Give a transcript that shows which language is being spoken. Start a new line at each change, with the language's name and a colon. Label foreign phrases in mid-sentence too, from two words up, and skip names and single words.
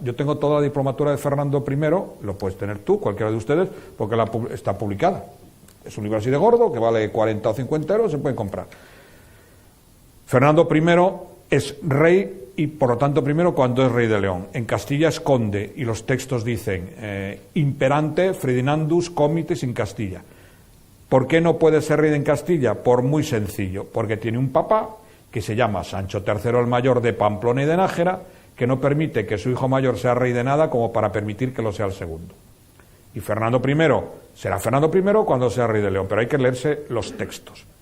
Spanish: Yo tengo toda la diplomatura de Fernando I, lo puedes tener tú, cualquiera de ustedes, porque está publicada. Es un libro así de gordo, que vale 40 o 50 euros, se puede comprar. Fernando I es rey y por lo tanto primero cuando es rey de León. En Castilla es conde y los textos dicen
Latin: imperante Ferdinandus comites in Castilla.
Spanish: ¿Por qué no puede ser rey en Castilla? Por muy sencillo, porque tiene un papa que se llama Sancho III el Mayor de Pamplona y de Nájera, que no permite que su hijo mayor sea rey de nada como para permitir que lo sea el segundo. Y Fernando I será Fernando I cuando sea rey de León, pero hay que leerse los textos.